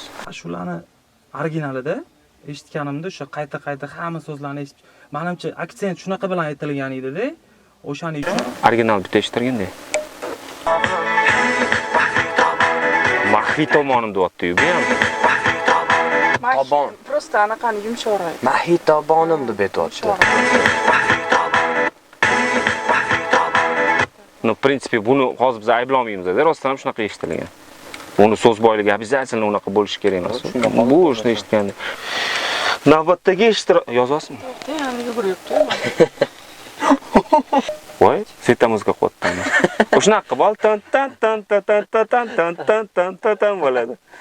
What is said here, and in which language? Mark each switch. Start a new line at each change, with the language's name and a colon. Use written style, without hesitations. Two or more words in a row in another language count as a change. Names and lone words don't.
Uzbek: Shularni originalida eshitganimda o'sha qayta hamma so'zlarni eshitib, menimcha aksent shunaqa bilan aytilgan edi-da. O'shaning uchun Original bitta eshittirganda. Maxfiy tomonim deyapti-yu, bu ham. Tobon. Просто anaqani yumshoqroq. Maxfiy tobonim deb aytibdi.
Russian: No, в принципе,
Uzbek: buni hozir biz ayblamaymiz-da, rostdan ham shunaqa eshitilgan. Buni so'z boyligi обязательно unaqa bo'lishi kerak emas. Bu ishni eshitganda. Navbatdagi yozyapsizmi? Yana yuguribdi. Voy, seta muzika qo'yaptimi? O'shanaqa qilib tan tan tan tan tan tan tan tan tan tan tan bo'ladi.